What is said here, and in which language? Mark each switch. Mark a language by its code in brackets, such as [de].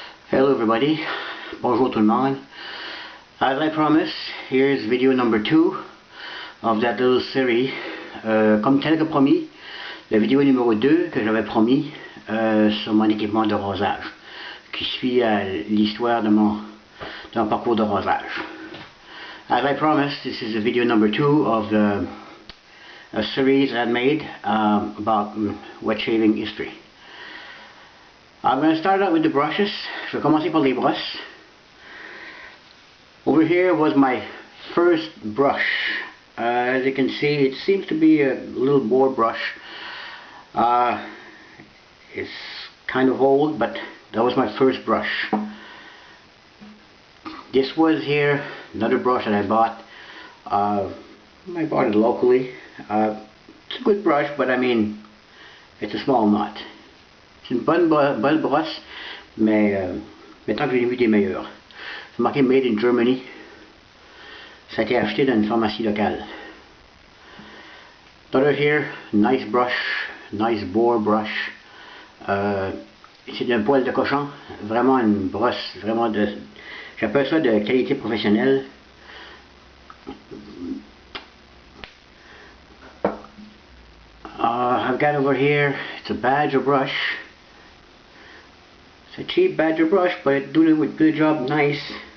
[en] Hello everybody, [fr] bonjour tout le monde. [en] As I promised, here's video number 2 of that little series. [fr] Comme tel que promis, la vidéo numéro 2 que j'avais promis sur mon équipement de rasage, qui suit l'histoire de mon parcours de rasage. [en] As I promised, this is the video number 2 of a series I made about wet shaving history. I'm going to start out with the brushes. [fr] Je vais commencer par les brosses. [en] Over here was my first brush. As you can see, it seems to be a little boar brush. It's kind of old, but that was my first brush. This was here, another brush that I bought. I bought it locally. It's a good brush, but I mean, it's a small knot. [fr] C'est une bonne brosse, mais tant que j'ai vu des meilleures. C'est marqué Made in Germany. Ça a été acheté dans une pharmacie locale. [en] Another here, nice brush, nice boar brush. [fr] C'est d'un poil de cochon, vraiment une brosse, vraiment de, j'appelle ça de qualité professionnelle. [en] I've got over here, it's a badger brush. It's a cheap badger brush, but it does a good job, nice.